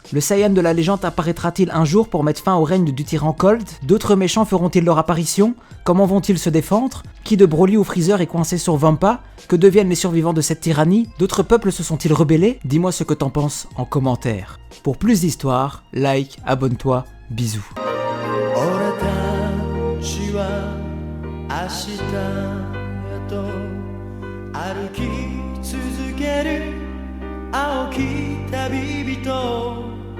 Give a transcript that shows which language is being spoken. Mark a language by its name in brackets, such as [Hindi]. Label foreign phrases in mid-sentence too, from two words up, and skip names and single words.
[French] Le Saiyan de la légende apparaîtra-t-il un jour pour mettre fin au règne du tyran Colt? D'autres méchants feront-ils leur apparition? Comment vont-ils se défendre? Qui de Broly ou Freezer est coincé sur Vampa? Que deviennent les survivants de cette tyrannie? D'autres peuples se sont-ils rebellés? Dis-moi ce que t'en penses en commentaire. Pour plus d'histoires, like, abonne-toi, bisous. [Japanese] 俺たちは明日へと歩き続ける青き旅人